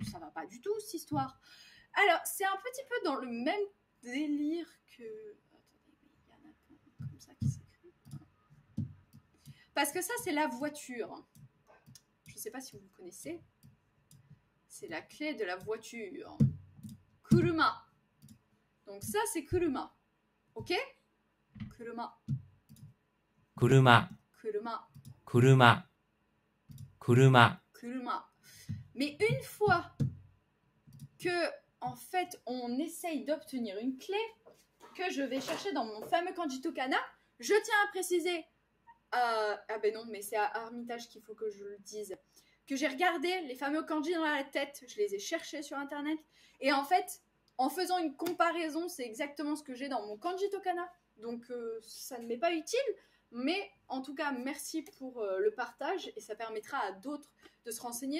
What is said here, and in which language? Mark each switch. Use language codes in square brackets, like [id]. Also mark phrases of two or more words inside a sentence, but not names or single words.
[fr] Ça va pas du tout, cette histoire. Alors, c'est un petit peu dans le même délire que... Attendez, mais il y en a comme ça qui s'écrit. Parce que ça, c'est la voiture. Je sais pas si vous le connaissez. C'est la clé de la voiture. Kuruma. Donc ça, c'est kuruma. Ok? Kuruma. Kuruma. Kuruma. Kuruma. Kuruma. Kuruma. Mais une fois que, en fait, on essaye d'obtenir une clé que je vais chercher dans mon fameux kanji Tokana, je tiens à préciser, ah ben non, mais c'est à Armitage qu'il faut que je le dise, que j'ai regardé les fameux kanji dans la tête, je les ai cherchés sur internet, et en fait, en faisant une comparaison, c'est exactement ce que j'ai dans mon kanji Tokana, donc ça ne m'est pas utile, mais en tout cas, merci pour le partage, et ça permettra à d'autres de se renseigner.